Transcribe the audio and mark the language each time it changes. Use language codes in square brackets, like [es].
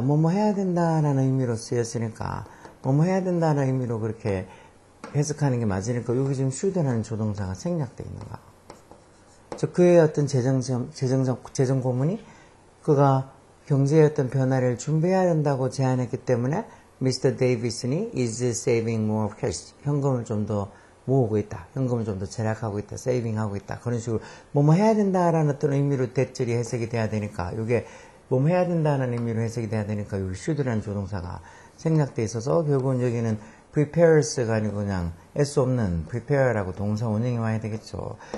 [ko] 뭐뭐 해야 된다는 의미로 쓰였으니까 뭐뭐 해야 된다는 의미로 그렇게 해석하는 게 맞으니까 여기 지금 should라는 조동사가 생략되어 있는 거야. 즉 그의 어떤 재정 고문이 그가 경제의 어떤 변화를 준비해야 된다고 제안했기 때문에 Mr. [en] Davison이 is saving more cash. [ko] 현금을 좀 더 모으고 있다. 현금을 좀 더 절약하고 있다. 세이빙하고 있다. 그런 식으로 뭐뭐 해야 된다라는 어떤 의미로 대절이 해석이 돼야 되니까 이게 뭐뭐 해야 된다는 의미로 해석이 돼야 되니까 여기 should라는 조동사가 생략돼 있어서 결국은 여기는 prepares가 아니고 그냥 S 없는 prepare라고 동사 원형이 와야 되겠죠.